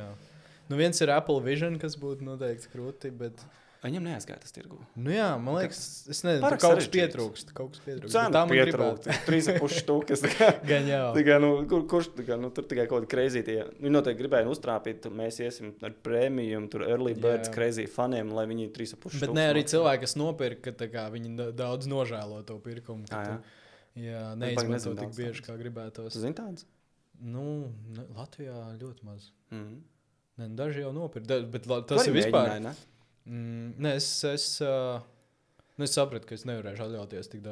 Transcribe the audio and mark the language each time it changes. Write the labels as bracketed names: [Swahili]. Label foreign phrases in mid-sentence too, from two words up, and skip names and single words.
[Latvian] Viens ir Apple Vision, kas būtu noteikti krūti, bet... Viņam neaizgāja tas tirgu. Jā, man liekas, es nezinu, tur kaut kas pietrūkst. Cena pietrūkst, 3,5 štukas. Gan jau. Kurš, tur tikai kaut kādi crazy tie. Viņi noteikti gribēja uztrāpīt, mēs iesim ar premium, tur [English] early birds crazy [Latvian] faniem, lai viņi 3,5 štukas. Bet ne arī cilvēki, kas nopirka, viņi daudz nožēlo to pirkumu. Jā, neizmanto tik bieži, kā gribētos. Tu zini tāds? Latvijā ļoti maz. Ne, daži jau nopirka, bet tas ir vispār. Nē, es sapratu, ka es nevarēšu atļauties tik daudz.